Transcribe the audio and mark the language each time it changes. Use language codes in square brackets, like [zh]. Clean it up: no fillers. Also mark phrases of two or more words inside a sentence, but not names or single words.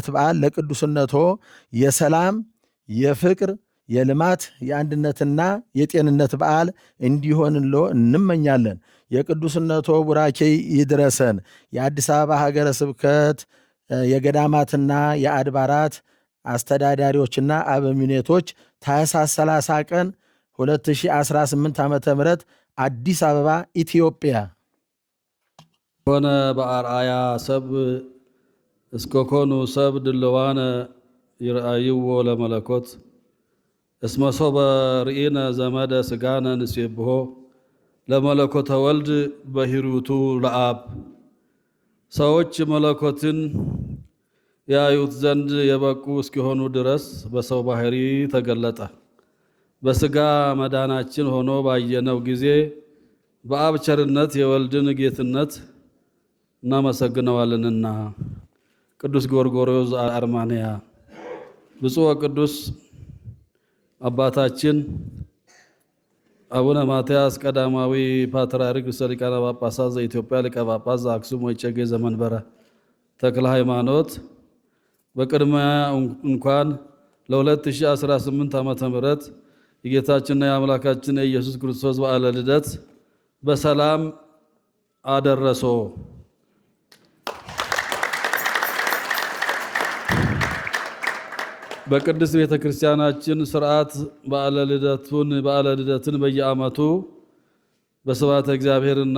[am] በዓል ለቅዱስነቶ የሰላም፣ የፍቅር፣ የልማት፣ የአንድነትና የጤንነት በዓል እንዲሆንሎ እንመኛለን። የቅዱስነቶ ቡራኬ ይድረሰን። የአዲስ አበባ ሀገረ ስብከት የገዳማትና የአድባራት አስተዳዳሪዎችና አበምኔቶች ታኅሳስ 30 ቀን 2018 ዓ ም አዲስ አበባ ኢትዮጵያ። [gez] ሆነ በአርአያ ሰብ እስከኮኑ ሰብ ድልዋነ ይርአይዎ ለመለኮት እስመ ሶበ ርኢነ ዘመደ ስጋነ ንሴብሖ ለመለኮተ ወልድ በሂሩቱ ለአብ። [am] ሰዎች መለኮትን ያዩት ዘንድ የበቁ እስኪሆኑ ድረስ በሰው ባህሪ ተገለጠ። በስጋ መዳናችን ሆኖ ባየነው ጊዜ በአብ ቸርነት የወልድን ጌትነት እናመሰግነዋለንና። ቅዱስ ጎርጎርዮስ ዘአርማንያ። ብፁዕ ወቅዱስ አባታችን አቡነ ማትያስ ቀዳማዊ ፓትርያርክ ርእሰ ሊቃነ ጳጳሳት ዘኢትዮጵያ ሊቀ ጳጳስ ዘአክሱም ወዕጨጌ ዘመንበረ ተክለ ሃይማኖት፣ በቅድሚያ እንኳን ለ2018 ዓመተ ምህረት የጌታችንና የአምላካችን የኢየሱስ ክርስቶስ በዓለ ልደት በሰላም አደረሶ። በቅድስት ቤተ ክርስቲያናችን ስርዓት በዓለ ልደትን በየዓመቱ በስብሐተ እግዚአብሔርና